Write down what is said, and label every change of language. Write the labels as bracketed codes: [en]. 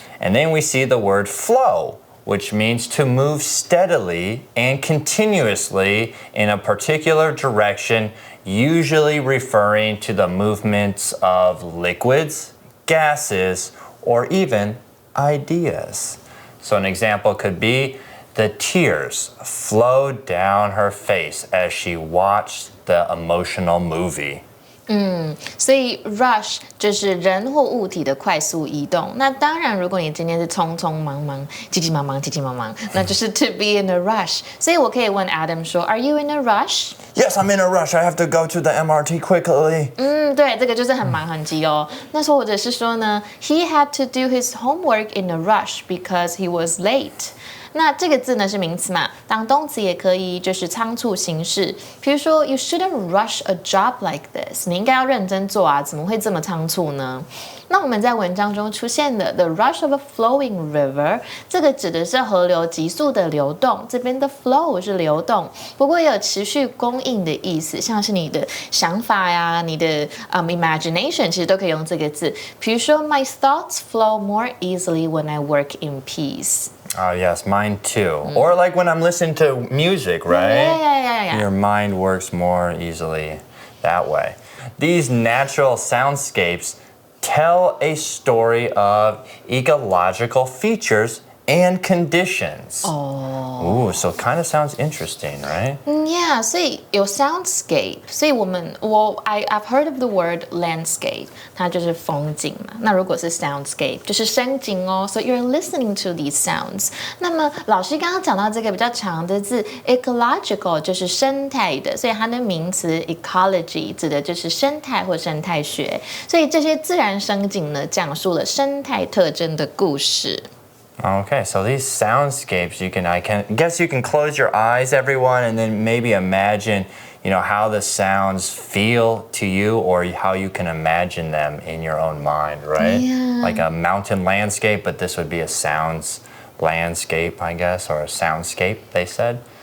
[en] And then we see the word flow, which means to move steadily and continuously in a particular direction, usually referring to the movements of liquids, gases, or even ideas. So an example could be the tears flowed down her face as she watched the emotional movie. [zh] 所以 rush 就是人或物体的快速移动。那当然，如果你今天是匆匆忙忙、急急忙忙、那就是 [en] to be in a rush。 [zh] 所以我可以问 Adam 说 ， [en] Are you in a rush? Yes, I'm in a rush. I have to go to the MRT quickly. [zh] 对，这个就是很忙很急哦。那或者是说呢 ， [en] He had to do his homework in a rush because he was late。 [zh] 那这个字呢是名词嘛，当动词也可以，就是仓促行事。比如说 [en] ，You shouldn't rush a job like this。 [zh] 你应该要认真做啊，怎么会这么仓促呢？那我们在文章中出现的 [en] the rush of a flowing river， [zh] 这个指的是河流急速的流动。这边的 flow 是流动，不过也有持续供应的意思，像是你的想法呀、你的imagination， 其实都可以用这个字。比如说 [en] ，My thoughts flow more easily when I work in peace。 Oh, yes, mine too. Or like when I'm listening to music, right? Yeah. Your mind works more easily that way. These natural soundscapes tell a story of ecological features and conditions. Ooh, so it kind of sounds interesting, right? Yeah, [zh] 所以有 [en] soundscape， 所以I've heard of the word landscape， [zh] 它就是风景嘛。那如果是 soundscape， 就是声景哦。 [en] So you're listening to these sounds。 [zh] 那么老师刚刚讲到这个比较长的字 ecological， 就是生态的，所以它的名词 ecology 指的就是生态或生态学。所以这些自然声景呢，讲述了生态特征的故事。 [en] Okay, so these soundscapes, I guess you can close your eyes, everyone, and then maybe imagine, how the sounds feel to you or how you can imagine them in your own mind, right? Yeah. Like a mountain landscape, but this would be a sounds landscape, I guess, or a soundscape, they said.